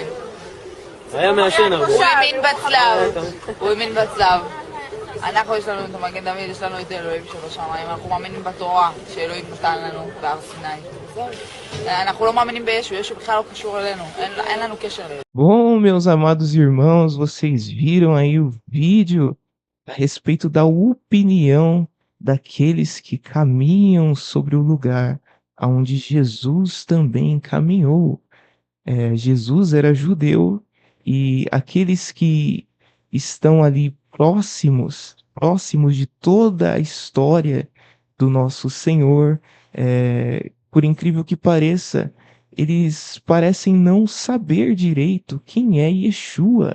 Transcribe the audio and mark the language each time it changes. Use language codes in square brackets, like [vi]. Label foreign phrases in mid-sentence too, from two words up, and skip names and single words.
[he] היה מעשן הרבה. הוא האמין בצלב. אנחנו יש לנו את המגן דוד, יש לנו את אלוהים שבשמיים, אנחנו מאמינים בתורה שאלוהים נתן לנו בהר סיני. אנחנו לא מאמינים בישו, ישו בכלל לא קשור אלינו, אין לנו קשר אלינו. [pt] Bom, meus amados irmãos, vocês viram aí o vídeo a respeito da opinião daqueles que caminham sobre o lugar aonde Jesus também caminhou. Jesus era judeu e aqueles que estão ali próximos de toda a história do nosso Senhor, por incrível que pareça, eles parecem não saber direito quem é Yeshua.